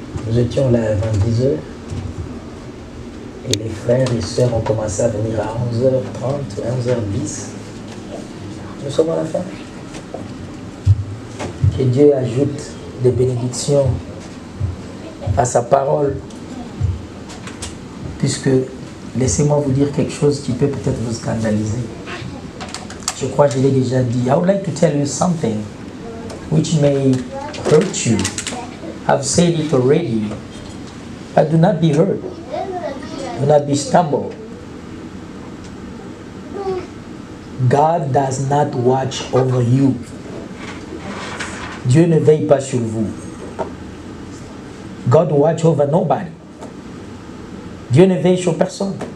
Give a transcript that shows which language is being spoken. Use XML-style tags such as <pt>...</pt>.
<fr>Nous étions là avant 10h. Et les frères et sœurs ont commencé à venir à 11h30, 11h10. Nous sommes à la fin. Que Dieu ajoute des bénédictions à sa parole. Puisque, laissez-moi vous dire quelque chose qui peut peut-être vous scandaliser. Je crois que je l'ai déjà dit.</fr> <en>I would like to tell you something which may hurt you. I've said it already. But do not be hurt. Do not be stumbled. God does not watch over you.</en> <fr>Dieu ne veille pas sur vous.</fr> <en>God watch over nobody.</en> <fr>Dieu ne veille sur personne.</fr>